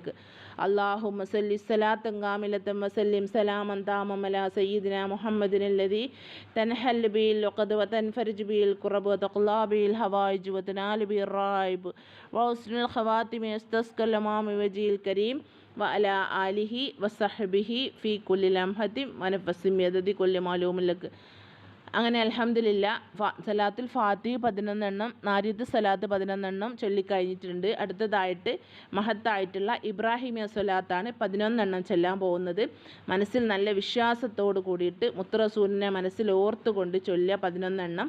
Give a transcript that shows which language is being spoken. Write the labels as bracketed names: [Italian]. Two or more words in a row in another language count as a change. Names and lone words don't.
[Arabic] اللهم صل صلاة كاملة وسلم سلاما تاما على سيدنا محمد الذي تنحل به العقد وتنفرج به الكرب وتقضى به الحوائج وتنال به الرائب وحسن الخواتم يستسقى الأمام وجهه الكريم وعلى آله وصحبه في كل لمحة ونفس بيد كل معلوم لك. [Malayalam] അങ്ങനെ അൽഹംദുലില്ലാ സലാത്തുൽ ഫാത്തിഹ 11 എണ്ണം, നാരിയത്ത് സലാത്ത് 11 എണ്ണം ചൊല്ലിക്കഴിഞ്ഞിട്ടുണ്ട്. അടുത്തതായിട്ട് മഹത്തായിട്ടുള്ള ഇബ്രാഹിമിയ സ്വലാത്താണ് 11 എണ്ണം ചൊല്ലാൻ പോകുന്നത്. മനസ്സിൽ നല്ല വിശ്വാസത്തോട് കൂടിയിട്ട് മുത്തറസൂലിനെ മനസ്സിൽ ഓർത്തുകൊണ്ട് ചൊല്ലുക 11 എണ്ണം.